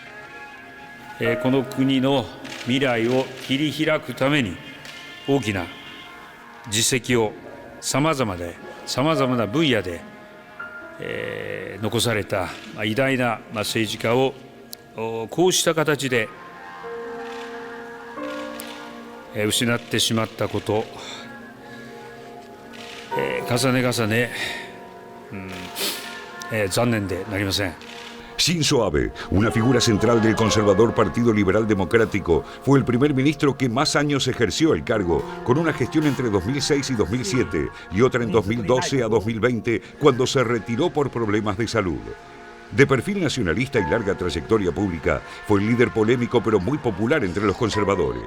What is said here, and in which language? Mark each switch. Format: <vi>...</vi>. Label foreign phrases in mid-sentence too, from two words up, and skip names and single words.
<ja>この国の未来を切り開くために大きな実績をさまざまな分野で残された偉大な政治家をこうした形で失ってしまったこと、重ね残念でなりません。</ja> <es>Shinzo Abe, una figura central del conservador Partido Liberal Democrático, fue el primer ministro que más años ejerció el cargo, con una gestión entre 2006 y 2007 y otra en 2012 a 2020, cuando se retiró por problemas de salud. De perfil nacionalista y larga trayectoria pública, fue el líder polémico pero muy popular entre los conservadores.</es>